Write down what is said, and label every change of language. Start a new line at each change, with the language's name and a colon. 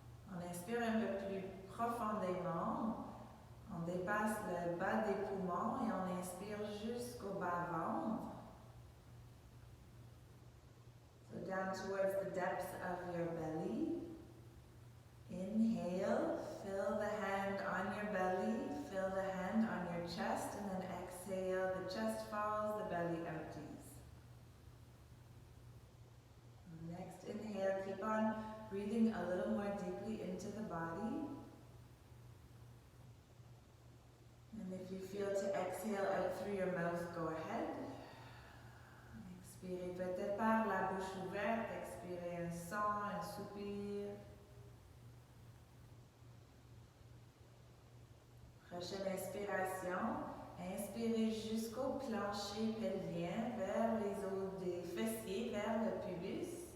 French: On inspire un peu plus profondément. On dépasse le bas des poumons et on inspire jusqu'au bas-ventre.
English: So down towards the depths of your belly. Inhale, fill the hand on your belly, fill the hand on your chest, and then exhale, the chest falls, the belly empties. Next inhale, keep on breathing a little more deeply into the body. And if you feel to exhale out through your mouth, go ahead.
French: Expirez peut-être par la bouche ouverte, expirez un son, un soupir. Prochaine inspiration, inspirez jusqu'au plancher pelvien, vers les os des fessiers, vers le pubis.